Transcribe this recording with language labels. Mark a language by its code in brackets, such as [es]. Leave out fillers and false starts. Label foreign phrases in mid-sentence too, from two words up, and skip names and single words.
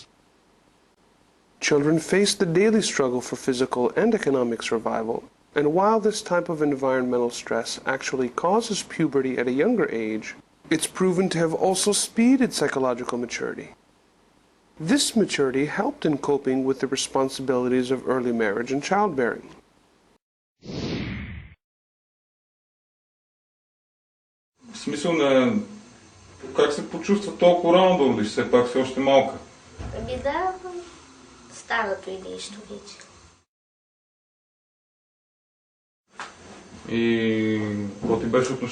[en] Children face the daily struggle for physical and economic survival, and while this type of environmental stress actually causes puberty at a younger age, it's proven to have also speeded psychological maturity. This maturity helped in coping with the responsibilities of early marriage and childbearing. [bg] В смисъл на как се почувства толкова рано да родиш, все пак все още малка? Ами да, старото и нещо вече. И какво ти беше отношението?